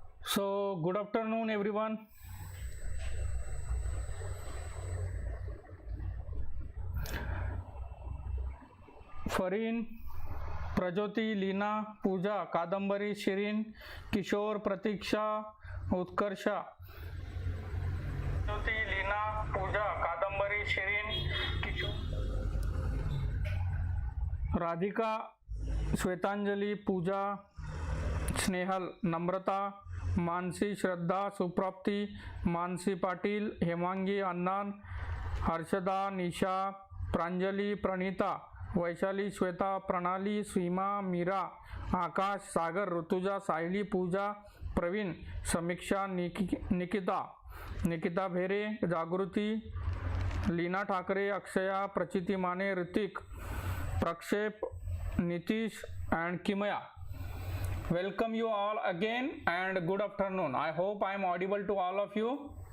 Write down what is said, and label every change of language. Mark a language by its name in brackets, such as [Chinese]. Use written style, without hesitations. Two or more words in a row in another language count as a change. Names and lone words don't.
[English] So good afternoon everyone. Farin, Prajoti, Lina, Pooja, Kadambari, Shirin, Kishore, Pratiksha, Utkarsha. Prajoti, Lina, Pooja, Kadambari, Shirin, Kishore, Radhika, Shwetanjali, Pooja, स्नेहल, नम्रता, मानसी, श्रद्धा, सुप्राप्ति, मानसी पाटिल, हेमांगी, अन्नान, हर्षदा, निशा, प्रांजलि, प्रणीता, वैशाली, श्वेता, प्रणाली, सीमा, मीरा, आकाश, सागर, ऋतुजा, साहिली, पूजा, प्रवीण, समीक्षा, निकिता, निकिता भेरे, जागृति, लीना ठाकरे, अक्षया, प्रचिति माने, ऋतिक, प्रक्षेप, नीतीश and Kimaya. Welcome you all again and good afternoon. I hope I am audible to all of you.